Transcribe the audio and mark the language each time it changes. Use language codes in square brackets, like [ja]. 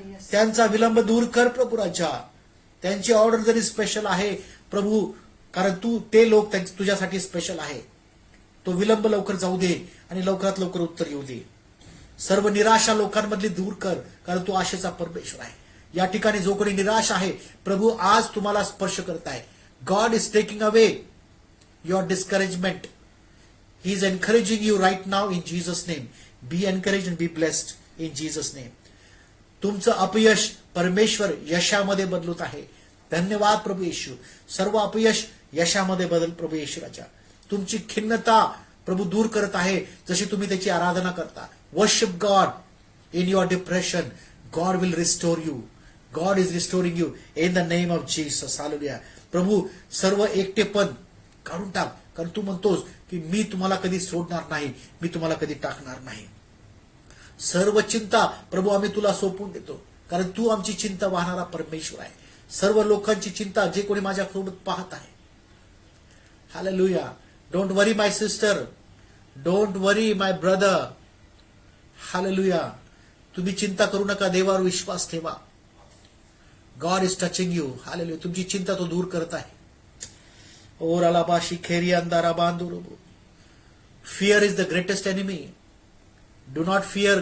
[mr] त्यांचा विलंब दूर कर प्रभू राजा. त्यांची ऑर्डर जरी स्पेशल आहे प्रभू, कारण तू ते लोक तुझ्यासाठी स्पेशल आहे. तो विलंब लवकर जाऊ दे आणि लवकरात लवकर उत्तर येऊ दे. सर्व निराशा लोकांमधली दूर कर, कारण तू आशेचा परमेश्वर आहे. या ठिकाणी जो कोणी निराश आहे, प्रभू आज तुम्हाला स्पर्श करत आहे. [en] God is taking away your discouragement. He is encouraging you right now in Jesus name. Be encourage and be blessed in Jesus name. [mr] तुमचं अपयश परमेश्वर यशामध्ये बदलत आहे. धन्यवाद प्रभू येशू. सर्व अपयश यशामध्ये बदल प्रभू येशू राजा. तुमची खिन्नता प्रभू दूर करत आहे, जशी तुम्ही त्याची आराधना करता. [en] Worship God in your depression. God will restore you. God is restoring you in the name of Jesus. Hallelujah. [mr] प्रभू सर्व एकटेपण काढून टाक, कारण तू म्हणतोस की मी तुम्हाला कधी सोडणार नाही, मी तुम्हाला कधी टाकणार नाही. सर्व चिंता प्रभू आम्ही तुला सोपवून देतो, कारण तू आमची चिंता वाहणारा परमेश्वर आहे. सर्व लोकांची चिंता जे कोणी माझ्यासोबत पाहत आहे. Hallelujah. [en] Don't worry my sister, don't worry my brother. Hallelujah. [mr] तुम्ही चिंता करू नका, देवावर विश्वास ठेवा. [en] God is touching you. [mr] Hallelujah. तुमची चिंता तो दूर करत आहे. ओर अलाबाशी खेरी अंधारा बांधू. [en] Fear is the greatest enemy. Do not fear.